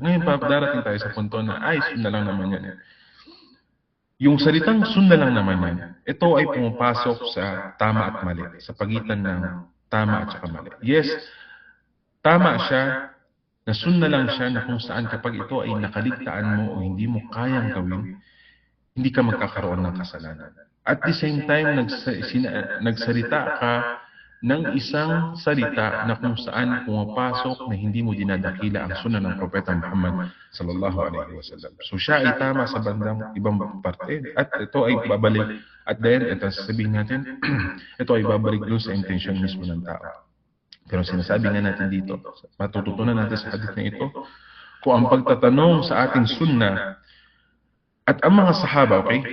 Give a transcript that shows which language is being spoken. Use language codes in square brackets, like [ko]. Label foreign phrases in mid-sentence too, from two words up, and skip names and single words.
[tl] Ngayon pa, darating tayo sa punto na, sunnah lang naman yan. Yung salitang sunnah lang naman yan, ito ay pumapasok sa tama at mali, sa pagitan ng tama at saka mali. Yes, tama siya, na sunnah lang siya na kung saan kapag ito ay nakaligtaan mo o hindi mo kayang gawin, hindi ka magkakaroon ng kasalanan. [en] At the same time, [tl] nagsalita ka ng isang salita na kung saan pumapasok na hindi mo dinadakila ang sunnah ng Propeta Muhammad [ar] صلى الله عليه وسلم. [tl] So siya ay tama sa bandang ibang parte at ito ay babalik at then ito sasabihin natin ito ay babalik doon sa intention mismo ng tao. Pero sinasabi nga natin dito, matututunan natin sa hadith na ito, kung ang pagtatanong sa ating sunnah at ang mga sahaba, okay?